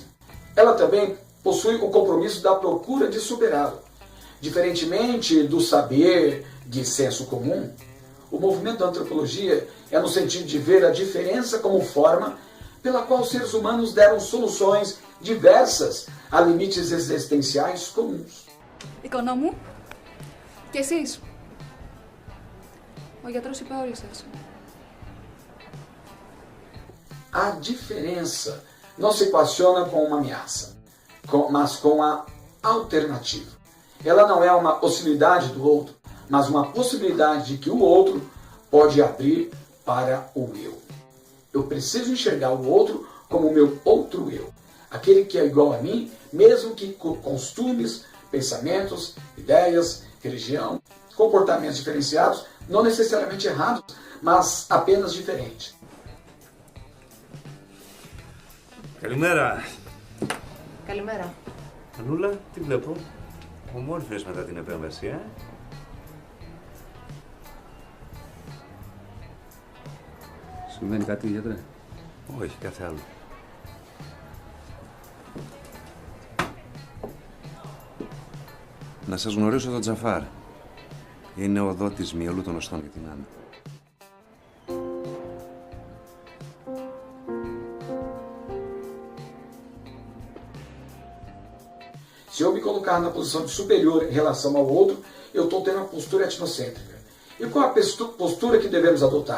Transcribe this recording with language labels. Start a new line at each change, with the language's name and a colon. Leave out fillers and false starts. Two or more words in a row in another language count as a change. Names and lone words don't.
Portuguese: Ela também possui o compromisso da procura de superá-lo. Diferentemente do saber de senso comum, o movimento da antropologia é no sentido de ver a diferença como forma pela qual os seres humanos deram soluções diversas a limites existenciais comuns.
Greek: Οικονόμου, και εσείς. Ο γιατρός είπε όρισες.
Portuguese: A diferença não se equaciona com uma ameaça, mas com a alternativa. Ela não é uma hostilidade do outro, mas uma possibilidade de que o outro pode abrir para o eu. Eu preciso enxergar o outro como o meu outro eu, aquele que é igual a mim, mesmo que com costumes, pensamentos, ideias, religião, comportamentos diferenciados, não necessariamente errados, mas apenas diferentes.
Greek: Καλημέρα. Καλημέρα. Ανούλα, τι βλέπω. Ομόρφιες μετά την επέμβαση, Συμβαίνει κάτι, γιατρέ? Όχι, κάθε άλλο. Να σας γνωρίσω τον Τζαφάρ. Είναι ο δότης μυελού των οστών για την Άννα.
Portuguese: Se eu me colocar na posição de superior em relação ao outro, eu estou tendo uma postura etnocêntrica. E qual a postura que devemos adotar?